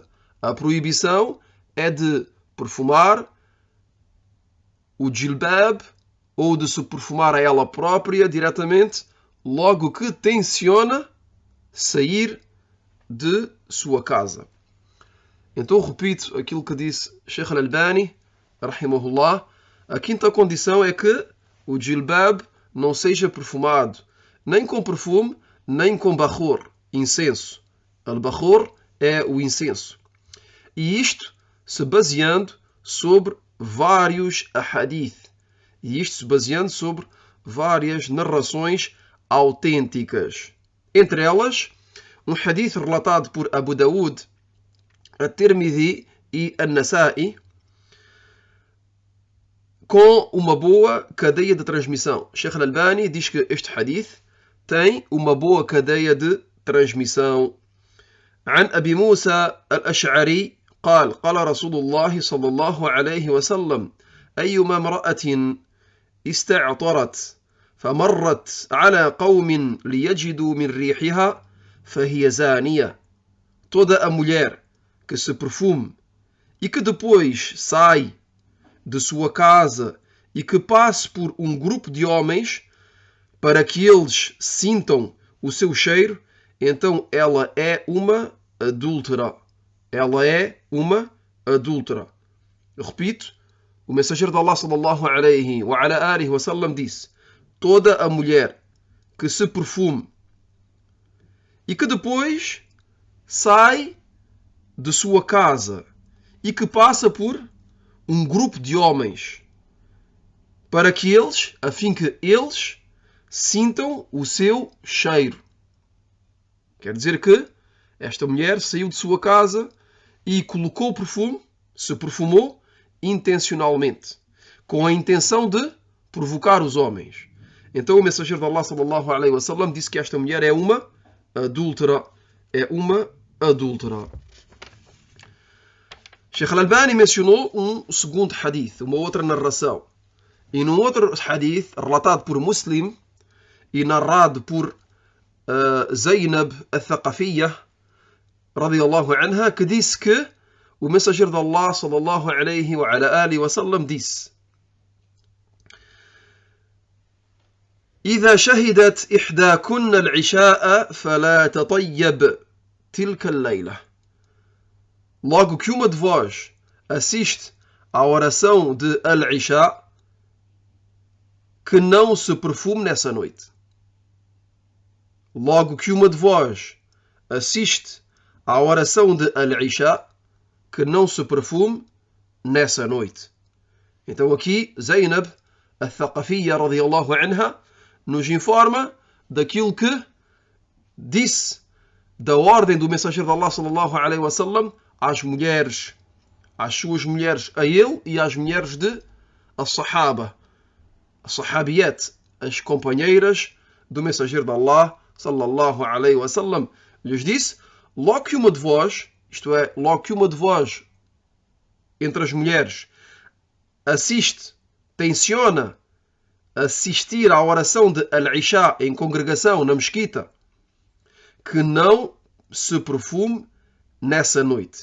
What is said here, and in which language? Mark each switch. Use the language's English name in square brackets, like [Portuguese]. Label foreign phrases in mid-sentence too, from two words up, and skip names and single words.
[Portuguese] A proibição é de perfumar o jilbab ou de se perfumar a ela própria diretamente logo que tenciona sair de sua casa. Então repito aquilo que disse Sheikh al-Albani, rahimahullah. A quinta condição é que o jilbab não seja perfumado, nem com perfume, nem com bakhur, incenso. Al-bakhur é o incenso. E isto se baseando sobre vários ahadith. E isto se baseando sobre várias narrações autênticas. Entre elas, um hadith relatado por Abu Daud, at-Tirmidhi e an-Nasa'i, com uma boa cadeia de transmissão. Sheikh al-Albani diz que este hadith tem uma boa cadeia de transmissão. [Arabic] عن أبي موسى الأشعري قال قال رسول الله صلى الله عليه وسلم أيما امرأة استعطرت فمرت على قوم ليجدوا من ريحها فهي زانية. [Portuguese] Toda a mulher que se perfume e que depois sai de sua casa e que passe por um grupo de homens para que eles sintam o seu cheiro, então ela é uma adúltera. ela é uma adúltera. Eu repito, o mensageiro de Allah [Arabic] صلى الله عليه وعلى آله وسلم [Portuguese] disse: toda a mulher que se perfume e que depois sai de sua casa e que passa por um grupo de homens para que eles, a fim que eles sintam o seu cheiro. Quer dizer que esta mulher saiu de sua casa e colocou perfume, se perfumou intencionalmente, com a intenção de provocar os homens. Então o mensageiro de Allah [Arabic] صلى الله عليه وسلم [Portuguese] disse que esta mulher é uma adúltera. É uma adúltera. Sheikh Al-Albani mencionou um segundo hadith, uma outra narração. E num outro hadith, relatado por Muslim e narrado por Zainab al-Thaqafiyya, [Arabic] رضي الله عنها, [Portuguese] que disse que o mensageiro de Allah [Arabic] صلى الله عليه وعلى آله وسلم [Portuguese] disse: [Arabic] إذا شهدت إحداكن العشاء فلا تطيب تلك الليلة. [Portuguese] Logo que uma de vós assiste à oração de Al-Isha, que não se perfume nessa noite. Logo que uma de vós assiste à oração de Al-Isha, que não se perfume nessa noite. Então aqui Zainab al-Thaqafiyya [Arabic] رضي الله عنها [Portuguese] nos informa daquilo que disse da ordem do mensageiro de Allah [Arabic] صلى الله عليه وسلم [Portuguese] às mulheres, às suas mulheres, a ele e às mulheres de as-Sahaba, as-Sahabiyat, as companheiras do mensageiro de Allah [Arabic] صلى الله عليه وسلم. [Portuguese] Lhes disse: logo que uma de vós, isto é, logo que uma de vós entre as mulheres assiste, tenciona assistir à oração de Al-Isha em congregação na mesquita, que não se perfume nessa noite.